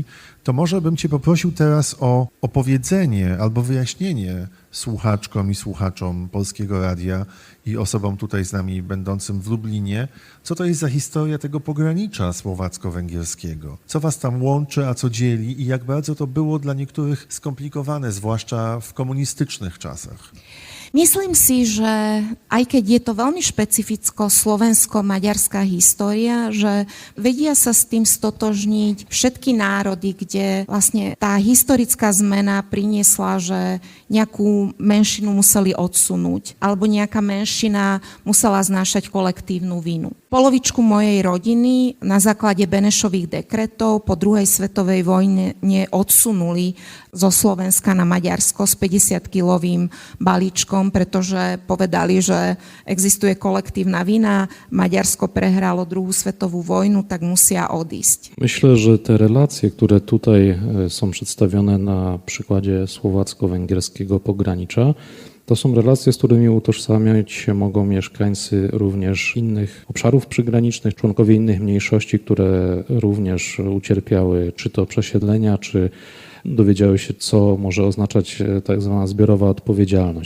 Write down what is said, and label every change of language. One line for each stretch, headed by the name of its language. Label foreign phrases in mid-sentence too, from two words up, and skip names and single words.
Polish: To może bym cię poprosił teraz o opowiedzenie albo wyjaśnienie słuchaczkom i słuchaczom Polskiego Radia i osobom tutaj z nami będącym w Lublinie, co to jest za historia tego pogranicza słowacko-węgierskiego. Co was tam łączy, a co dzieli i jak bardzo to było dla niektórych skomplikowane, zwłaszcza w komunistycznych czasach.
Slovak: Myslím si, že aj keď je to veľmi špecificko slovensko-maďarská história, že vedia sa s tým stotožniť všetky národy, kde vlastne tá historická zmena priniesla, že nejakú menšinu museli odsunúť, alebo nejaká menšina musela znášať kolektívnu vinu. Polovičku mojej rodiny na základe Benešových dekretov po druhej svetovej vojne odsunuli zo Slovenska na Maďarsko s 50-kilovým balíčkom, pretože povedali, že existuje kolektívna vina, Maďarsko prehralo druhú svetovú wojnu, tak musia odísť.
Polish: Myślę, że te relacje, które tutaj są przedstawione na przykładzie słowacko-węgierskiego pogranicza, to są relacje, z którymi utożsamiać się mogą mieszkańcy również innych obszarów przygranicznych, członkowie innych mniejszości, które również ucierpiały czy to przesiedlenia, czy dowiedziały się, co może oznaczać tak zwana zbiorowa odpowiedzialność.